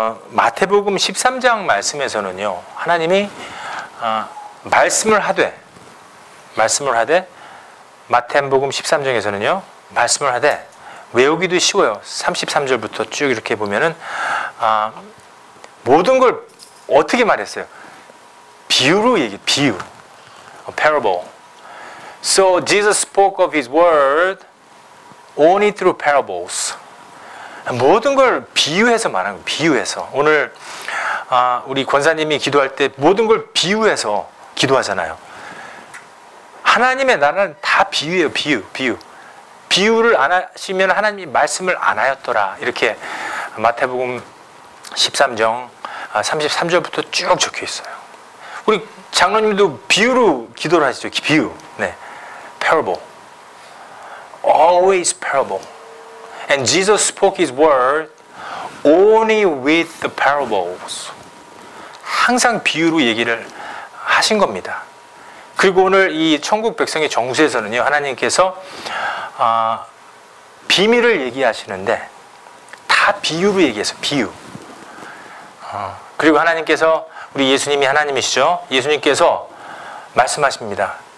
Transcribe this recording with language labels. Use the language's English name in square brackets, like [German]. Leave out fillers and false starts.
[Korean] 마태복음 13장 말씀에서는요, 하나님이 말씀을 하되 마태복음 13장에서는요 말씀을 하되, 외우기도 쉬워요. 33절부터 쭉 이렇게 보면은 모든 걸 어떻게 말했어요? 비유로 얘기, 비유, parable. [English] So Jesus spoke of His word only through parables. [Korean] 모든 걸 비유해서 말하는 거예요. 비유해서. 오늘 우리 권사님이 기도할 때 모든 걸 비유해서 기도하잖아요. 하나님의 나라는 다 비유예요. 비유. 비유를 안 하시면 하나님이 말씀을 안 하였더라. 이렇게 마태복음 13장 33절부터 쭉 적혀 있어요. 우리 장로님도 비유로 기도를 하시죠. 비유. 네. [English] Parable. Always parable. And Jesus spoke His word only with the parables. [Korean] 항상 비유로 얘기를 하신 겁니다. 그리고 오늘 이 천국 백성의 정수에서는요, 하나님께서 비밀을 얘기하시는데 다 비유로 얘기해서 비유. 그리고 하나님께서, 우리 예수님이 하나님이시죠. 예수님께서 말씀하십니다.